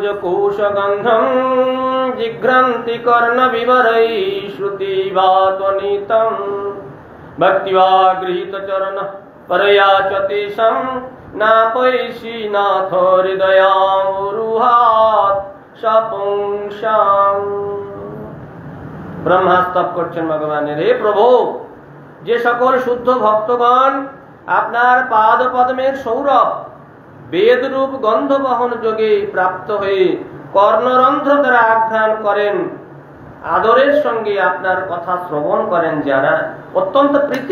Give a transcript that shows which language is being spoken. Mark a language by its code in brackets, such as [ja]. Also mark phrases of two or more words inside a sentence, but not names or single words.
[sa] कोशगन्धं जिघ्रन्ति कर्णविवरैः श्रुतिवात्वनीतं भक्त्या गृहीत चरण परया च तेषां नापैषि नाथ हृदयामुरुहात् सपुंसाम्। [bn] ব্রহ্মাস্তব করছেন ভগবানের, হে প্রভু, যে সকল শুদ্ধ ভক্তগণ আপনার পাদ পদ্মের সৌরভ বেদরূপ গন্ধ বহন যোগে প্রাপ্ত হয়ে কর্ণরন্ধ্র দ্বারা আঘ্রাণ করেন, আদরের সঙ্গে আপনার কথা শ্রবণ করেন, যারা অত্যন্ত প্রীতি